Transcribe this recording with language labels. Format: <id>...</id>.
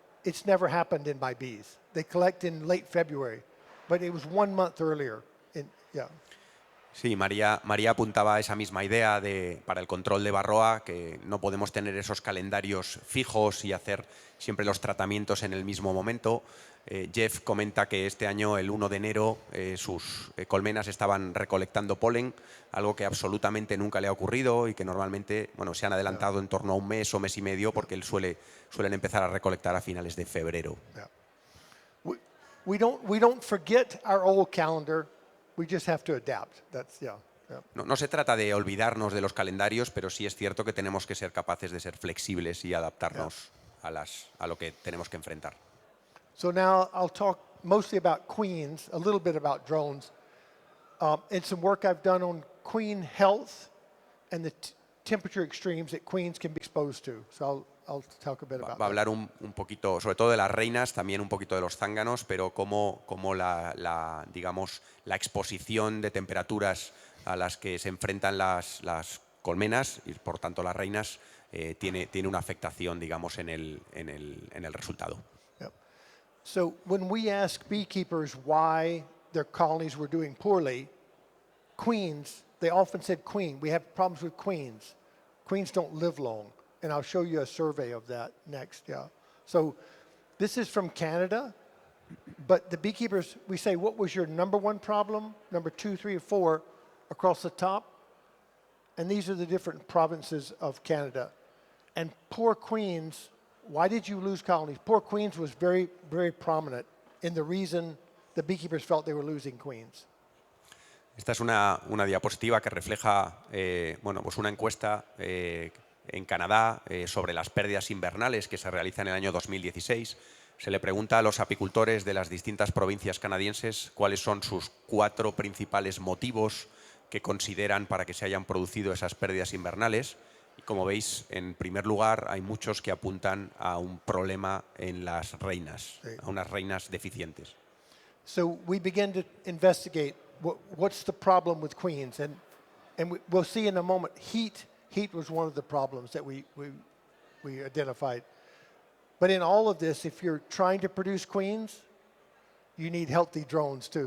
<en>It's never happened in my bees. They collect in late February, but it was 1 month earlier. Yeah.</en> <es>Sí, María apuntaba a esa misma idea para el control de varroa, que no podemos tener esos calendarios fijos y hacer siempre los tratamientos en el mismo momento. Jeff comenta que este año, el 1 de enero, sus colmenas estaban recolectando polen, algo que absolutamente nunca le ha ocurrido y que normalmente se han adelantado en torno a un mes o mes y medio, porque suelen empezar a recolectar a finales de febrero.</es> <en>Yeah. We don't forget our old calendar. We just have to adapt. That's yeah.</en> <es>No se trata de olvidarnos de los calendarios, pero sí es cierto que tenemos que ser capaces de ser flexibles y adaptarnos a lo que tenemos que enfrentar.</es> <en>So now I'll talk mostly about queens, a little bit about drones, and some work I've done on queen health and the temperature extremes that queens can be exposed to. So I'll talk a bit about</en> <es>Va a</es> <en>that.</en> <es>hablar un poquito, sobre todo de las reinas, también un poquito de los zánganos, pero cómo digamos, la exposición de temperaturas a las que se enfrentan las colmenas y por tanto las reinas tiene una afectación, digamos, en el resultado.</es> <en>Yep. So when we ask beekeepers why their colonies were doing poorly, queens, they often said queen. We have problems with queens. Queens don't live long. And I'll show you a survey of that next, yeah. So this is from Canada, but the beekeepers, we say, what was your number one problem, number 2, 3, or 4 across the top? And these are the different provinces of Canada. And poor queens, why did you lose colonies? Poor queens was very, very prominent in the reason the beekeepers felt they were losing queens.</en> <es>Esta es una diapositiva que refleja pues una encuesta en Canadá sobre las pérdidas invernales que se realiza en el año 2016. Se le pregunta a los apicultores de las distintas provincias canadienses cuáles son sus 4 principales motivos que consideran para que se hayan producido esas pérdidas invernales. Y como veis, en primer lugar, hay muchos que apuntan a un problema en las reinas, a unas reinas deficientes.</es> <en>So we began to investigate what's the problem with queens, and we'll see in a moment. Heat was one of the problems that we identified. But in all of this, if you're trying to produce queens, you need healthy drones too.</en>